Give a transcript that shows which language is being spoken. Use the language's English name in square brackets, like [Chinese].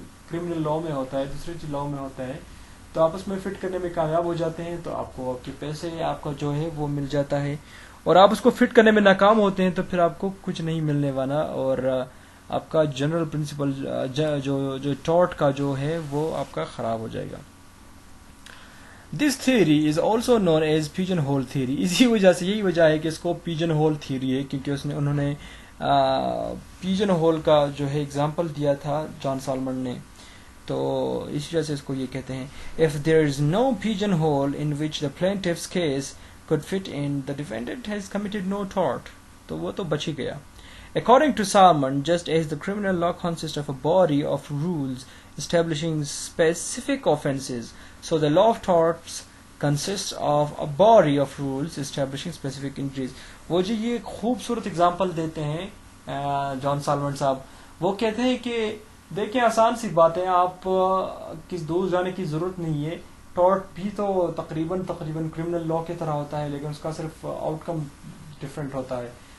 [Urdu] Criminal law میں ہوتا ہے, دوسرے لا میں ہوتا ہے, تو آپ اس میں فٹ کرنے میں کامیاب ہو جاتے ہیں تو آپ کو آپ کے پیسے آپ کا جو ہے وہ مل جاتا ہے, اور آپ اس کو فٹ کرنے میں ناکام ہوتے ہیں تو پھر آپ کو کچھ نہیں ملنے والا, اور آپ کا جنرل پرنسپل جو ٹاٹ کا جو ہے وہ آپ کا خراب ہو جائے گا. [English] This theory is also known as pigeon hole theory. [Urdu] اسی وجہ سے یہی وجہ ہے کہ اس کو پیجن ہول تھیوری ہے, کیونکہ انہوں نے پیجن ہول کا جو ہے اگزامپل دیا تھا جان سالمن نے, تو اس وجہ سے اس کو یہ کہتے ہیں. [English] If there is no pigeonhole in which the plaintiff's case could fit in, the defendant has committed no tort. [Urdu] تو وہ تو بچ ہی گیا. [English] According to Salmon, just as the criminal law consists of a body of rules establishing specific offences, so the law of torts consists of a body of rules establishing specific injuries. [Urdu] وہ جو یہ خوبصورت example دیتے ہیں جان سالمن صاحب, وہ کہتے ہیں کہ دیکھیں آسان سی بات ہے, آپ کس دور جانے کی ضرورت نہیں ہے. ٹارٹ بھی تو تقریباً کرمنل لا کی طرح ہوتا ہے, لیکن اس کا صرف آؤٹ کم ڈفرینٹ ہوتا ہے.